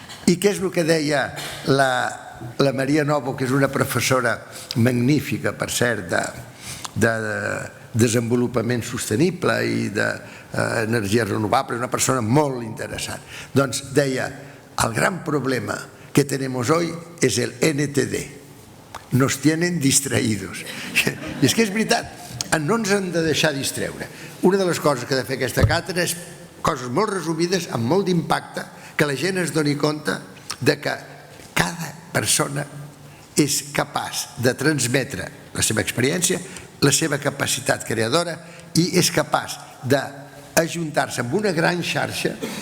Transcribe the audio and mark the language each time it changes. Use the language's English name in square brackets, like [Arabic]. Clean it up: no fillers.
[Catalan] I què és el que deia la Maria Novo, que és una professora magnífica, per cert, de desenvolupament sostenible i d'energies renovables, una persona molt interessant. Doncs deia, [Spanish] el gran problema que tenemos hoy es el NTD. Nos tienen distraídos. [Catalan] I és que és veritat, no ens hem de deixar distreure. Una de les coses que ha de fer aquesta càtedra és coses molt resumides, amb molt d'impacte, que la gent es doni compte de que cada persona és capaç de transmetre la seva experiència, la seva capacitat creadora i és capaç d'ajuntar-se amb una gran xarxa